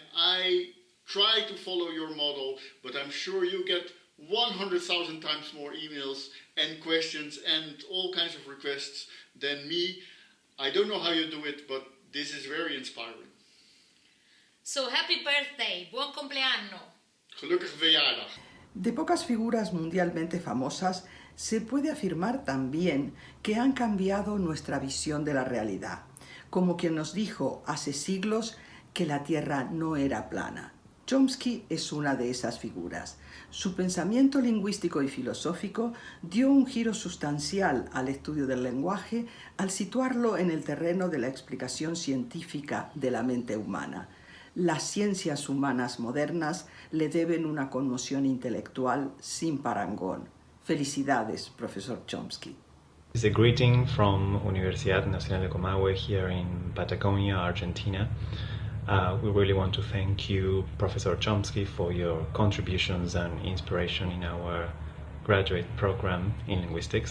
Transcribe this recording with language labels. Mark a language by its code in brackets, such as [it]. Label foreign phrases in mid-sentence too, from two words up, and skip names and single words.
[en] I try to follow your model, but I'm sure you get 100,000 times more emails and questions and all kinds of requests than me. I don't know how you do it, but this is very inspiring. So happy birthday, [it] buon compleanno. [nl] Gelukkige verjaardag. [es] De pocas figuras mundialmente famosas, se puede afirmar también que han cambiado nuestra visión de la realidad, como quien nos dijo hace siglos que la Tierra no era plana. Chomsky es una de esas figuras. Su pensamiento lingüístico y filosófico dio un giro sustancial al estudio del lenguaje al situarlo en el terreno de la explicación científica de la mente humana. Las ciencias humanas modernas le deben una conmoción intelectual sin parangón. Felicidades, profesor Chomsky. [en] It's a greeting from Universidad Nacional de Comahue here in Patagonia, Argentina. We really want to thank you, Professor Chomsky, for your contributions and inspiration in our graduate program in linguistics.